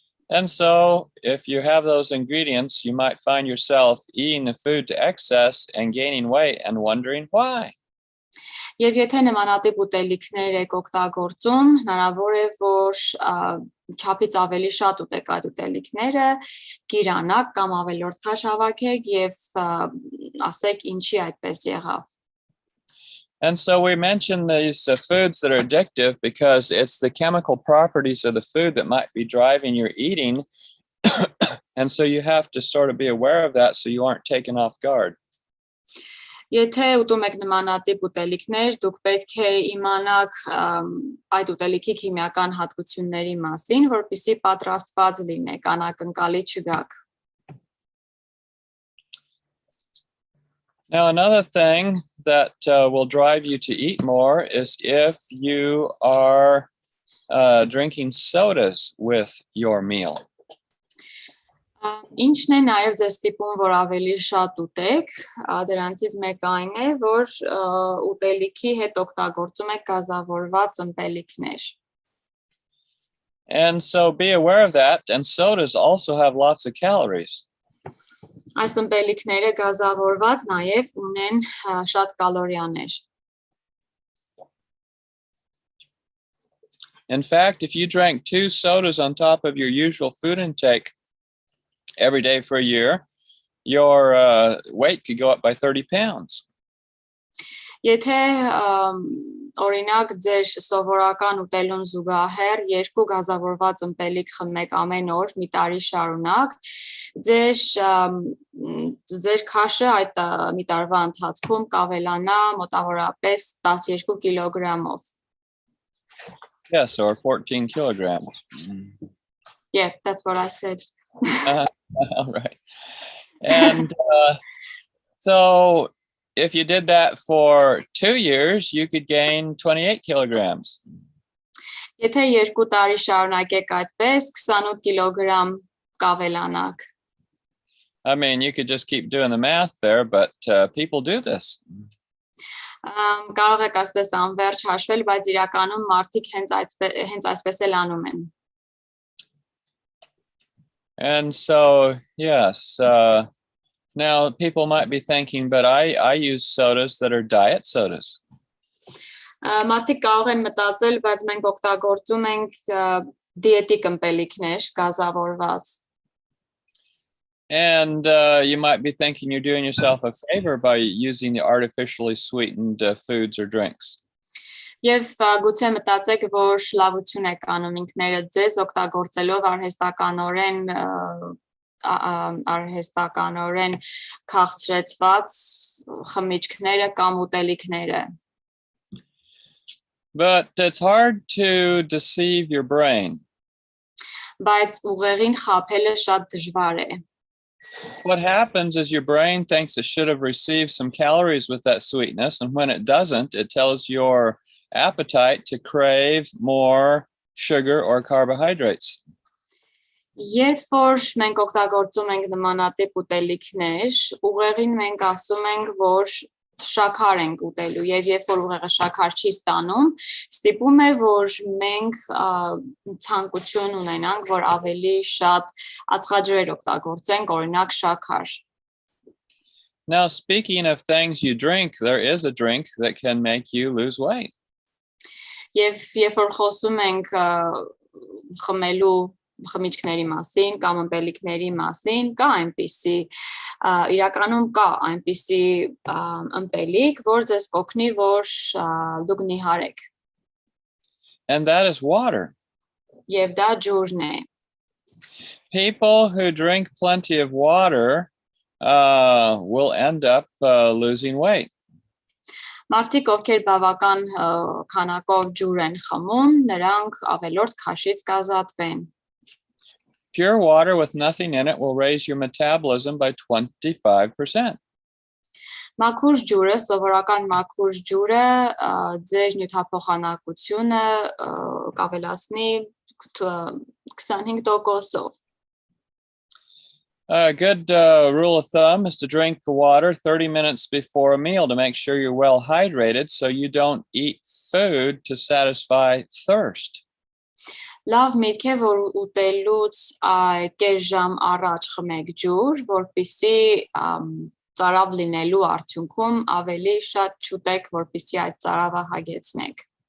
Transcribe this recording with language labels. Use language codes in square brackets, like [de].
[en] And so, if you have those ingredients, you might find yourself eating the food to excess and gaining weight and wondering why. [hy] Եվ եթե նմանատիպ ուտելիքներ եք օգտագործում, հնարավոր է, որ չափից ավելի շատ ուտեք այդ ուտելիքները, գիրանաք կամ ավելորդ քաշ հավաքեք եւ ասեք ինչի այդպես եղավ։ [en] And so we mention these foods that are addictive because it's the chemical properties of the food that might be driving your eating. And so you have to sort of be aware of that so you aren't taken off guard. [hy] Եթե ուտում եք նմանատիպ ուտելիքներ, դուք պետք է իմանաք այդ ուտելիքի քիմիական հատկությունների մասին, որպեսզի պատրաստված լինեք, անակնկալի չգաք։ [en] Now, another thing that will drive you to eat more is if you are drinking sodas with your meal. [hy] Ինչն է նաև ձեզ ստիպում, որ ավելի շատ ուտեք, դրանցից մեկը այն է, որ ուտելիքի հետ օգտագործում եք գազավորված ըմպելիքներ։ [en] And so be aware of that, and sodas also have lots of calories. [hy] Այս ըմպելիքները գազավորված նաև ունեն շատ կալորիաներ։ [en] In fact, if you drank 2 sodas on top of your usual food intake every day for a year, your weight could go up by 30 pounds. [hy] Եթե օրինակ ձեր սովորական ուտելուն զուգահեռ 2 գազավորված ըմպելիք խմեք ամեն օր մի տարի շարունակ, ձեր քաշը այդ մի տարվա ընթացքում կավելանա մոտավորապես 12 կիլոգրամով։ [en] Yes, or 14 kilograms. Yeah, that's what I said. All right. And so if you did that for 2 years, you could gain 28 kilograms. [hy] Եթե 2 տարի շարունակեք այդպես, 28 կիլոգրամ կավելանաք։ [en] I mean, you could just keep doing the math there, but people do this. [hy] Կարող եք այսպես անverջ հաշվել, բայց իրականում մարդիկ հենց այսպես էլ անում են։ [en] And so, yes, now people might be thinking, but I use sodas that are diet sodas. [hy] Մարդիկ կարող են մտածել, բայց մենք օգտագործում ենք դիետիկ ըմպելիքներ, գազավորված։ [en] And you might be thinking you're doing yourself a favor by using the artificially sweetened foods or drinks. [hy] Եվ գուցե մտածեք, որ լավություն եք անում ինքներդ ձեզ օգտագործելով արհեստականորեն արհեստականորեն քաղցրեցված խմիչքները կամ ուտելիքները։ [en] But it's hard to deceive your brain. [hy] Բայց ուղեղին խաբելը շատ դժվար է։ [en] What happens is your brain thinks it should have received some calories with that sweetness, and when it doesn't, it tells your appetite to crave more sugar or carbohydrates. [hy] Երբ որ մենք օգտագործում ենք նմանատիպ ուտելիքներ, ուղեղին մենք ասում ենք, որ շաքար ենք ուտելու, եւ երբ որ ուղեղը շաքար չի ստանում, ստիպում է, որ մենք ցանկություն ունենանք, որ ավելի շատ ածխաջրեր օգտագործենք, օրինակ շաքար։ [en] Now, speaking of things you drink, there is a drink that can make you lose weight. [hy] Եվ երբ որ խոսում ենք խմելու խմիչքների մասին կամ ըմպելիքների մասին, կա այնպիսի իրականում կա այնպիսի ըմպելիք, որ ձեզ կօգնի, որ դուք նիհարեք։ [en] And that is water. [hy] Եվ դա ջուրն է։ [en] People who drink plenty of water will end up losing weight. [hy] Մարդիկ, ովքեր բավական քանակով ջուր են խմում, նրանք ավելորդ քաշից կազատվեն։ [en] Pure water with nothing in it will raise your metabolism by 25%. [hy] Մաքուր ջուրը, սովորական մաքուր ջուրը ձեր նյութափոխանակությունը կավելացնի 25%-ով։ [en] A good rule of thumb is to drink water 30 minutes before a meal to make sure you're well hydrated so you don't eat food to satisfy thirst. [hy] Լավ միտք է, որ ուտելուց կես ժամ առաջ խմեք ջուր, որպեսզի ծարավ լինելու արդյունքում ավելի շատ չուտեք, որպեսզի այդ ծարավը հագեցնեք։